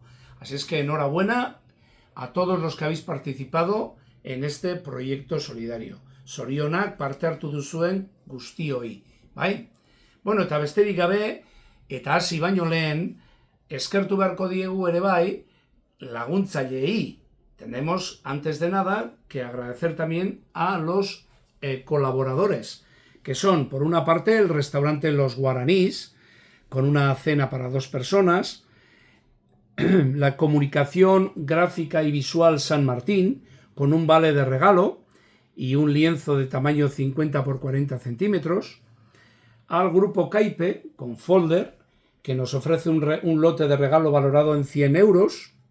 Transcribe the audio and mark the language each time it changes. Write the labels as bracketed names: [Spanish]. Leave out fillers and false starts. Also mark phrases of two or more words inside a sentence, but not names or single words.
[Spanish] Así es que enhorabuena a todos los que habéis participado en este proyecto solidario. [Basque] Zorionak parte hartu duzuen guztioi, bai? Bueno, eta besterik gabe, eta hasi baino lehen, eskertu beharko diegu ere bai, laguntzaileei. [Spanish] Tenemos, antes de nada, que agradecer también a los colaboradores, que son, por una parte, el restaurante Los Guaranís, con una cena para 2 personas, la comunicación gráfica y visual San Martín, con un vale de regalo y un lienzo de tamaño 50 por 40 centímetros, al grupo Caipe, con folder, que nos ofrece un lote de regalo valorado en 100 euros,